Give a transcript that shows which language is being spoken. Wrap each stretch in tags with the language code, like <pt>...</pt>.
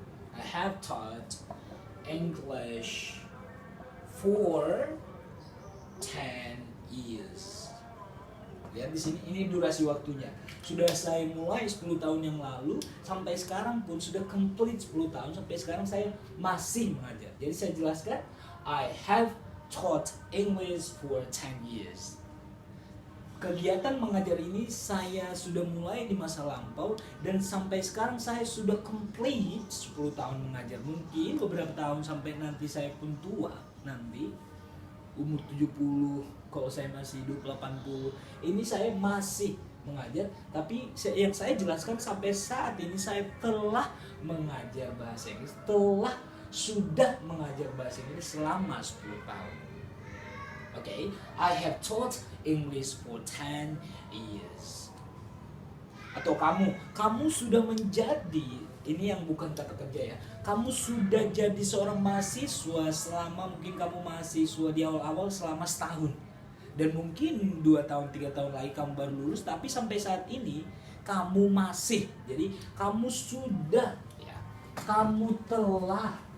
<en>I have taught English for 10 years.</en> <id>Lihat di sini, ini durasi waktunya. Sudah saya mulai 10 tahun yang lalu sampai sekarang pun sudah complete 10 tahun, sampai sekarang saya masih mengajar. Jadi saya jelaskan,</id> <en>I have taught English for 10 years.</en> <id>Kegiatan mengajar ini saya sudah mulai di masa lampau dan sampai sekarang saya sudah complete 10 tahun mengajar. Mungkin beberapa tahun sampai nanti saya pun tua, nanti umur 70, kalau saya masih hidup 80, ini saya masih mengajar. Tapi yang saya jelaskan sampai saat ini saya telah mengajar bahasa Inggris, sudah mengajar bahasa Inggris selama 10 tahun.</id> <en>Okay, I have taught English for 10 years.</en> <id>Atau kamu sudah menjadi, ini yang bukan kata kerja ya, kamu sudah jadi seorang mahasiswa selama, mungkin kamu mahasiswa di awal-awal selama setahun, dan mungkin 2 tahun 3 tahun lagi kamu baru lulus, tapi sampai saat ini kamu masih, jadi kamu sudah, ya, kamu telah,</id>